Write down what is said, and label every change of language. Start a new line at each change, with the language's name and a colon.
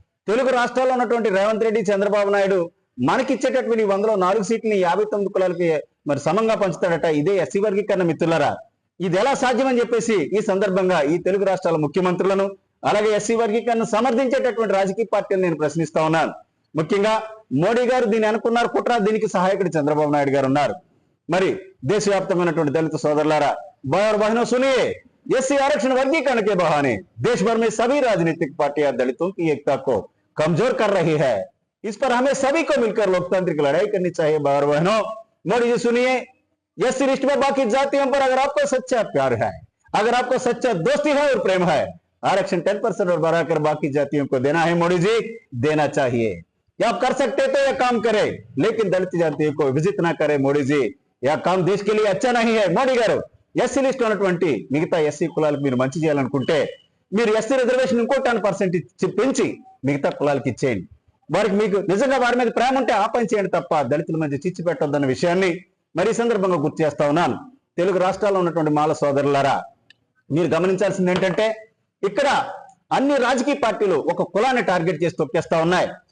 Telugu: తెలుగు రాష్ట్రాల్లో ఉన్నటువంటి రేవంత్ రెడ్డి, చంద్రబాబు నాయుడు మనకిచ్చేటటువంటి 100లో 4 సీట్లని 59 కులాలకి మరి సమంగా పంచుతాడట. ఇదే ఎస్సీ వర్గీకరణ. మిత్రులారా, ఇది ఎలా సాధ్యమని చెప్పేసి ఈ సందర్భంగా ఈ తెలుగు రాష్ట్రాల ముఖ్యమంత్రులను, అలాగే ఎస్సీ వర్గీకరణ సమర్థించేటటువంటి రాజకీయ పార్టీలు నేను ప్రశ్నిస్తా ఉన్నాను. ముఖ్యంగా మోడీ గారు దీన్ని అనుకున్నారు కుట్ర, దీనికి సహాయకుడు చంద్రబాబు నాయుడు గారు ఉన్నారు. మరి దేశవ్యాప్తంగా ఉన్నటువంటి దళిత సోదరులారా,
Hindi: भाई बहनों सुनिए, एससी आरक्षण वर्गीकरण के बहाने देश भर में सभी राजनीतिक पार्टियां दलितों की एकता को कमजोर कर रही है। इस पर हमें सभी को मिलकर लोकतांत्रिक लड़ाई करनी चाहिए। भाई बहनों, मोदी जी सुनिए, एससी लिस्ट में बाकी जातियों पर अगर आपको सच्चा प्यार है, अगर आपको सच्चा दोस्ती है और प्रेम है, आरक्षण 10% और बढ़ाकर बाकी जातियों को देना है। मोदी जी, देना चाहिए। या आप कर सकते तो यह काम करें, लेकिन दलित जातियों को विभाजित ना करें। मोदी जी, यह काम देश के लिए अच्छा नहीं है।
Telugu: మోడీ గారు, ఎస్సీ లిస్ట్ ఉన్నటువంటి మిగతా ఎస్సీ కులాలకు మీరు మంచి చేయాలనుకుంటే మీరు ఎస్సీ రిజర్వేషన్ ఇంకో 10% పెంచి మిగతా కులాలకు ఇచ్చేయండి. వారికి మీకు నిజంగా వారి మీద ప్రేమ ఉంటే ఆ పని చేయండి తప్ప దళితుల మధ్య చిచ్చు పెట్టొద్దన్న విషయాన్ని మరి సందర్భంగా గుర్తు చేస్తా ఉన్నాను. తెలుగు రాష్ట్రాల్లో ఉన్నటువంటి మాల సోదరులారా, మీరు గమనించాల్సింది ఏంటంటే ఇక్కడ అన్ని రాజకీయ పార్టీలు ఒక కులాన్ని టార్గెట్ చేసి తొక్కేస్తా ఉన్నాయి.